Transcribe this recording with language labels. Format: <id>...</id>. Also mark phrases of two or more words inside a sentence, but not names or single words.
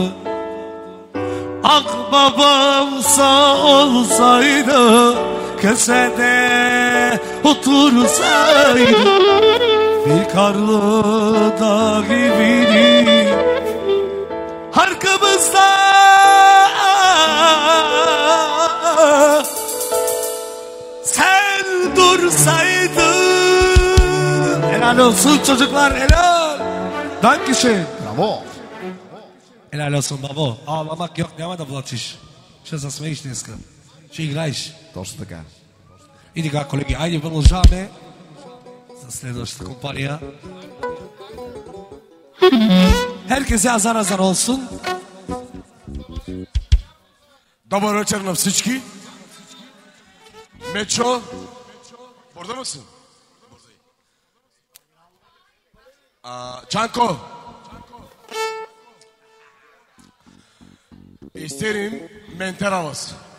<tr>Ah babam sağ olsaydı, köşede otursaydı, bir karlı dağ gibiydi, arkamızda sen dursaydın. Helal olsun çocuklar, helal.</tr> <de>Dankeschön.</de> <bg>Браво!</bg> <tr>Helal olsun babo. Ağlamak yok,</tr> <bg>няма да плачеш. Ще засмееш днеска. Ще играеш. Точно така. И така, колеги, айде продължаваме за следващата компания.</bg> <tr>Herkese azar azar olsun.</tr> <bg>Добър вечер на всички. Мечо,</bg> <tr>burada mısın?</tr> <bg>Чанко! Истерин Ментеравас.</bg>